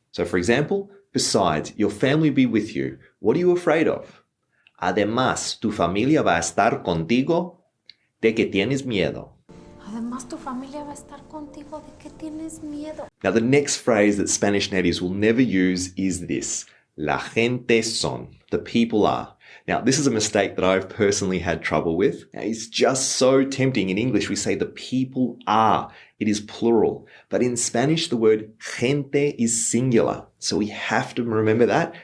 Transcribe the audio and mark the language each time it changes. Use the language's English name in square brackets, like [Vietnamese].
[English] So, for example, besides, your family will be with you. What are you afraid of? [Spanish] Además, tu familia va a estar contigo, de qué tienes miedo. Además, tu familia va a estar contigo. ¿De qué tienes miedo? [English] Now, the next phrase that Spanish natives will never use is this. [Spanish] La gente son. [English] The people are. Now, this is a mistake that I've personally had trouble with. Now, it's just so tempting. In English, we say the people are. It is plural. But in Spanish, the word gente is singular. So we have to remember that.